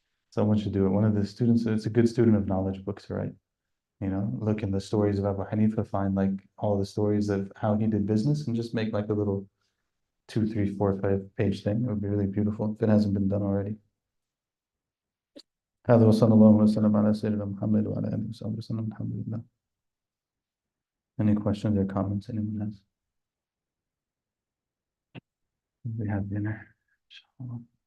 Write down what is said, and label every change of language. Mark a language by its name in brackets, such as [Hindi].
[English] Someone should do it. One of the students, it's a good student of knowledge books, right? Look in the stories of Abu Hanifa, find like all the stories of how he did business and just make like a little 2, 3, 4, 5 page thing. It would be really beautiful if it hasn't been done already. [Arabic] هذا وصلى الله وسلم على سيدنا محمد وعلى آله وصحبه وسلم. Alhamdulillah. [English] Any questions or comments anyone has? We have dinner. Inshallah.